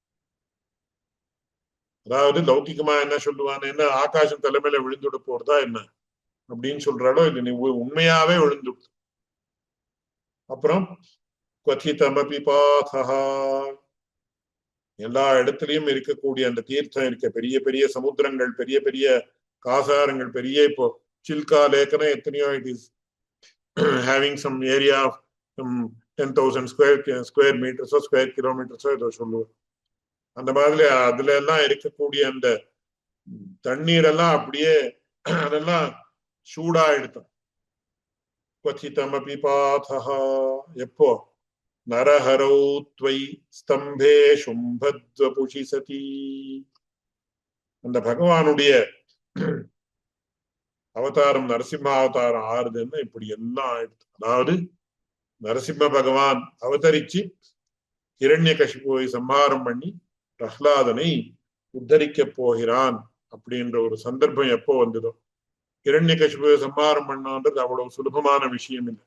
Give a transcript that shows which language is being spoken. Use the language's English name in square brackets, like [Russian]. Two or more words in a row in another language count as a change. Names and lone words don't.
[Tamil] அதாவது லௌகிகமா என்ன சொல்லுவான், என்ன ஆகாசம் தலைமையில விழுந்துட போறதா என்ன அப்படின்னு சொல்றாலோ இது நீ உண்மையாவே விழுந்து. அப்புறம் [Sanskrit] क्वचिदपि पाथः, [Tamil] எல்லா இடத்துலயும் இருக்கக்கூடிய அந்த தீர்த்தம் இருக்க, பெரிய பெரிய சமுத்திரங்கள், பெரிய பெரிய காசாரங்கள், பெரிய இப்போ சில்கா லேக்கனா எத்தனையோ [English] it is having some area of 10,000 square meters-o square kilometers-o [Tamil] ஏதோ சொல்லுவோம். அந்த மாதிரி அதுல எல்லாம் இருக்கக்கூடிய அந்த தண்ணீர் எல்லாம் அப்படியே அதெல்லாம் சூடா எடுத்தோம். [Sanskrit] क्वचितमपि पाथः, [Tamil] எப்போ [Sanskrit] नरहरौ त्वयि स्तम्भे जृम्भद्वपुषि सति, [Tamil] அந்த பகவானுடைய அவதாரம் நரசிம்ம அவதாரம் ஆறுதுன்னு இப்படி எல்லாம் ஆயிடுது. அதாவது நரசிம்ம பகவான் அவதரிச்சு ஹிரண்யகசிபுவை சம்ஹாரம் பண்ணி பிரஹ்லாதனை உத்தரிக்க போகிறான் அப்படின்ற ஒரு சந்தர்ப்பம் எப்போ வந்ததோ, ஹிரண்யகசிபுவை சம்ஹாரம் பண்ணான்றது அவ்வளவு சுலபமான விஷயம் இல்லை.